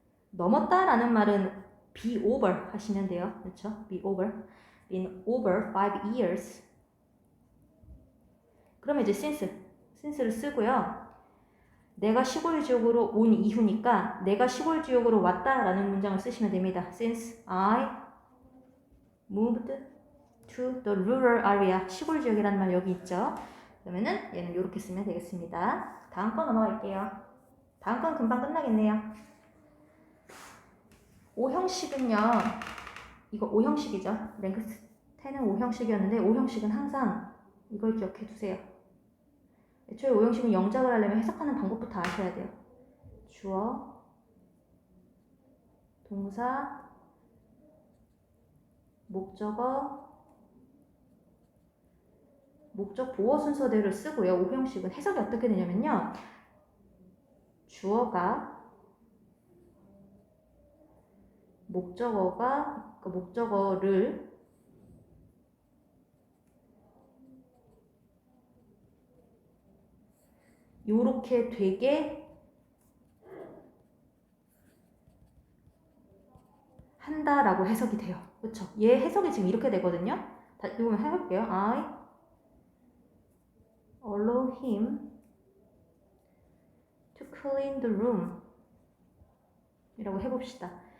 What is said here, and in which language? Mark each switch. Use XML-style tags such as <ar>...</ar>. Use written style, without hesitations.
<ko>넘었다라는 말은</ko> <en>be over</en> <ko>하시면 돼요. 그렇죠?</ko> <en>be over. been over 5 years.</en> <ko>그러면 이제 since를 쓰고요. 내가 시골 지역으로 온 이후니까 내가 시골 지역으로 왔다라는 문장을 쓰시면 됩니다.</ko> <en>Since I moved to the rural area.</en> <ko>시골 지역이라는 말 여기 있죠. 그러면은 얘는 이렇게 쓰면 되겠습니다. 다음 거 넘어갈게요. 다음 건 금방 끝나겠네요. 5형식은요. 이거 5형식이죠. 랭크 10은 5형식이었는데 5형식은 항상 이걸 기억해 두세요. 애초에 5형식은 영작을 하려면 해석하는 방법부터 아셔야 돼요. 주어, 동사, 목적어, 목적 보어 순서대로 쓰고요. 5형식은 해석이 어떻게 되냐면요. 주어가 목적어를 요렇게 되게 한다라고 해석이 돼요. 그쵸? 얘 해석이 지금 이렇게 되거든요. 이거 한번 해볼게요.</ko> <en>I allow him to clean the room</en> <ko>이라고 해봅시다.</ko>